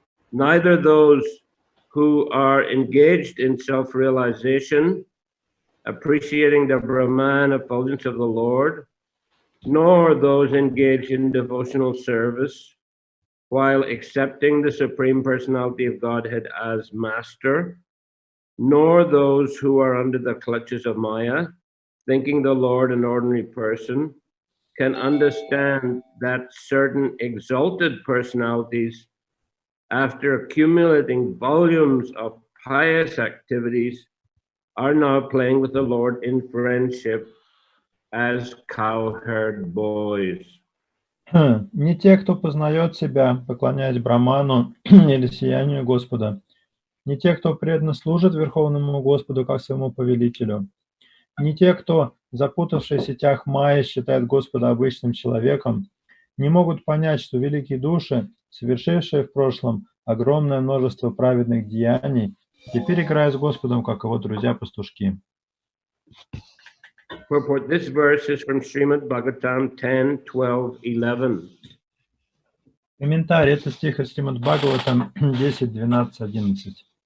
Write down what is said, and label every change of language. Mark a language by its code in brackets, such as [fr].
[en] Neither those who are engaged in self-realization, appreciating the Brahman effulgence of the Lord, nor those engaged in devotional service, while accepting the Supreme Personality of Godhead as Master, nor those who are under the clutches of Maya, thinking the Lord an ordinary person, can understand that certain exalted personalities, after accumulating volumes of pious activities, are now playing with the Lord in friendship as cowherd boys. [ru] Не те, кто познает себя, поклоняясь Браману или сиянию Господа, не те, кто преданно служит Верховному Господу как своему повелителю, не те, кто, запутавшись в сетях Майи, считает Господа обычным человеком, не могут понять, что великие души, совершившие в прошлом огромное множество праведных деяний, теперь играют с Господом, как его друзья-пастушки. [en] Purport. This verse is from Srimad Bhagavatam 10, 12, 11. [ru] Комментарий. Это стих из Шримад Бхагаватам 10, 12, 11.